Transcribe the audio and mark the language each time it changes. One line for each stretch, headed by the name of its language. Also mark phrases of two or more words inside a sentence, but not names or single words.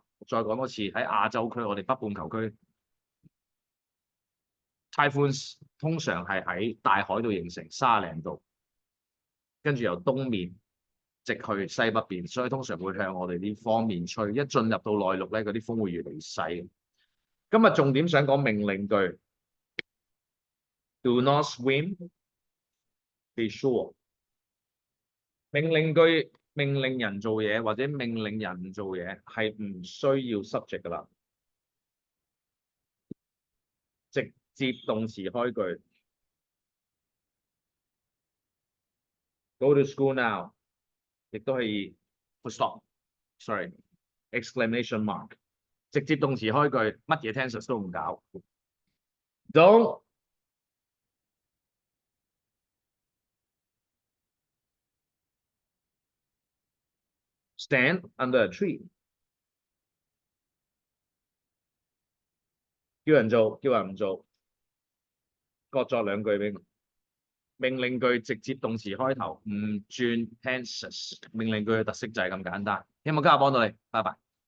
Cantonese: 再講多次，喺亞洲區，我哋北半球區 typhoons 通常係喺大海度形成30零度，跟住由東面直去西北邊，所以通常會向我哋呢方面吹。一進入到內陸咧，嗰啲風會越嚟越細。今日重點想講命令句 ：
English: Do not swim, be sure。
Cantonese: 命令句命令人做嘢或者命令人唔做嘢係唔需要 subject 噶啦，直接動詞開句。
English: Go to school now，
Cantonese: 亦都係
English: full stop，sorry，exclamation mark，
Cantonese: 直接動詞開句，乜嘢 tenses 都唔搞。Don't
English: stand under a tree，
Cantonese: 叫人做，叫人唔做，各作兩句俾我。命令句直接動詞開頭，唔轉 tenses。命令句嘅特色就係咁簡單。有冇今日幫到你？拜拜。